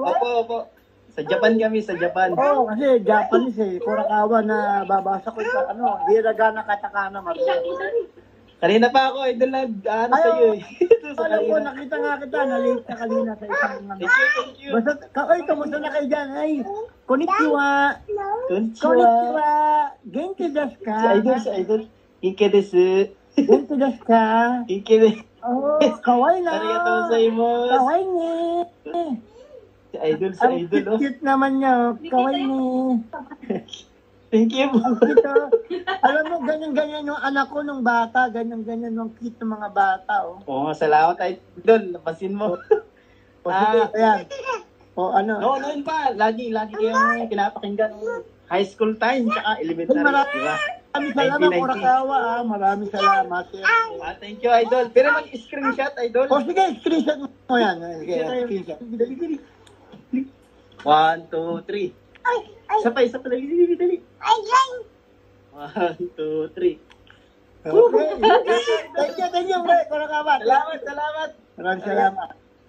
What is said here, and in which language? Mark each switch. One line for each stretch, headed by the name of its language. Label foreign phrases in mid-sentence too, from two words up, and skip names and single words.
Filipino: Opo. Sa Japan kami, sa Japan. Oo, kasi Japanese eh. Korakawa na babasa ko sa Hiragana Katakana. Kanina pa ako, Idol, sa'yo eh. Alam ko, nakita nga kita. Nalate ka kanina sa isang
English: Thank you.
Filipino: Basta, kamusta na kayo dyan? Ay,
Japanese: konnichiwa. Konnichiwa. Genki desu ka?
Filipino: Si Idol.
Japanese: Ike desu. Genki desu ka? Ike desu.
Filipino: Oh, kawaii na.
Japanese: Arigatou gozaimasu. Kawaii ni.
Filipino: Si Idol, Ang cute naman niya.
Japanese: Kawaii ni.
English: Thank you po.
Filipino: Ito, alam mo, ganyan-ganyan yung anak ko nung bata. Ganyan-ganyan yung cute ng mga bata. Oh. Salamat, Idol. Napansin mo. Sige, ayan. Noon pa. Lagi kayong pinapakinggan.
English: High school time,
Filipino: tsaka elementary. Diba? Maraming salamat, Korakawa. Maraming salamat.
English: Thank you, Idol.
Filipino: Pero mag-screenshot, Idol. Sige, screenshot mo yan. Sige, screenshot. 1, 2, 3. Isa pa. Dali. 1, 2, 3.
English: Okay. Thank you,
Filipino: pre. Korakawa. Salamat. Maraming salamat.